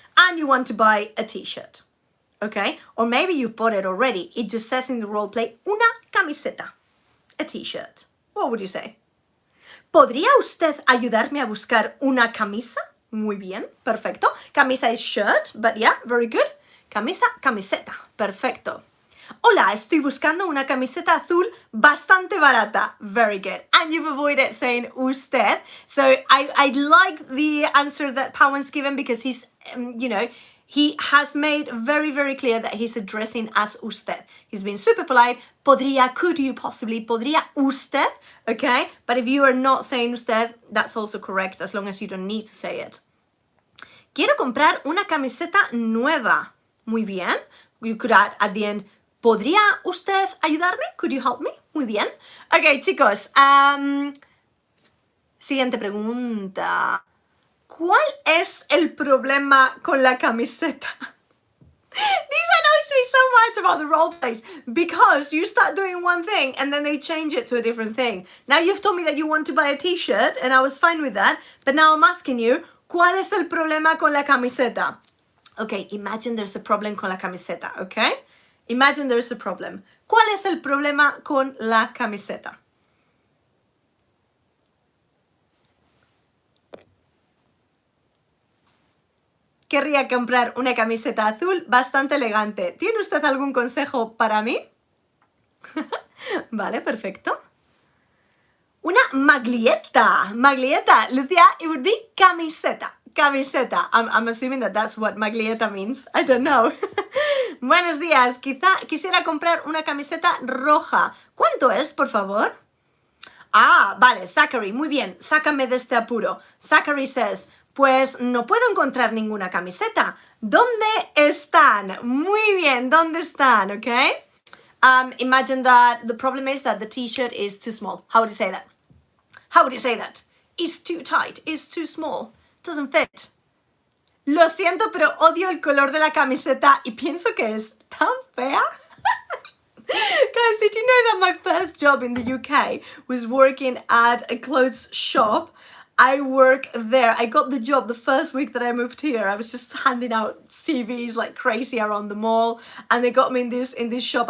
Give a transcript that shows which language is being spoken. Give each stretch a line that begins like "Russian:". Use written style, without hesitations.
English: And you want to buy a t-shirt. Okay? Or maybe you've bought it already. It just says in the role play,
Spanish: una camiseta,
English: a t-shirt. What would you say?
Spanish: ¿Podría usted ayudarme a buscar una camisa? Muy bien, perfecto.
English: Camisa is shirt, but yeah, very good.
Spanish: Camisa, camiseta, perfecto. Hola, estoy buscando una camiseta azul bastante barata.
English: Very good. And you've avoided saying usted. So I like the answer that Pawan's given because he's, he has made very, very clear that he's addressing as usted. He's been super polite.
Spanish: Podría,
English: could you possibly,
Spanish: podría usted,
English: okay? But if you are not saying usted, that's also correct as long as you don't need to say it.
Spanish: Quiero comprar una camiseta nueva. Muy bien.
English: You could add at the end,
Spanish: ¿podría usted ayudarme?
English: Could you help me?
Spanish: Muy bien.
English: Okay, chicos.
Spanish: Siguiente pregunta. ¿Cuál es el problema con la camiseta?
English: These annoys me so much about the role plays because you start doing one thing and then they change it to a different thing. Now you've told me that you want to buy a t-shirt and I was fine with that, but now I'm asking you,
Spanish: ¿cuál es el problema con la camiseta?
English: Okay, imagine there's a problem
Spanish: con la camiseta,
English: okay? Imagine there's a problem.
Spanish: ¿Cuál es el problema con la camiseta? querría comprar una camiseta azul bastante elegante. ¿Tiene usted algún consejo para mí? Vale, perfecto. Una maglietta. Maglietta.
English: Lucia, it would be camiseta. Camiseta. I'm assuming that that's what maglietta means. I don't know.
Spanish: Buenos días. Quisiera comprar una camiseta roja. ¿Cuánto es, por favor? Ah, vale, Zachary, muy bien. Sácame de este apuro.
English: Zachary says,
Spanish: pues no puedo encontrar ninguna camiseta. ¿Dónde están? Muy bien, ¿dónde están? Okay?
English: Imagine that the problem is that the t-shirt is too small. How would you say that? How would you say that? It's too tight, it's too small, doesn't fit.
Spanish: Lo siento, pero odio el color de la camiseta y pienso que es tan fea.
English: Guys, did you know that my first job in the UK was working at a clothes shop? I work there. I got the job the first week that I moved here. I was just handing out CVs like crazy around the mall, and they got me in this shop.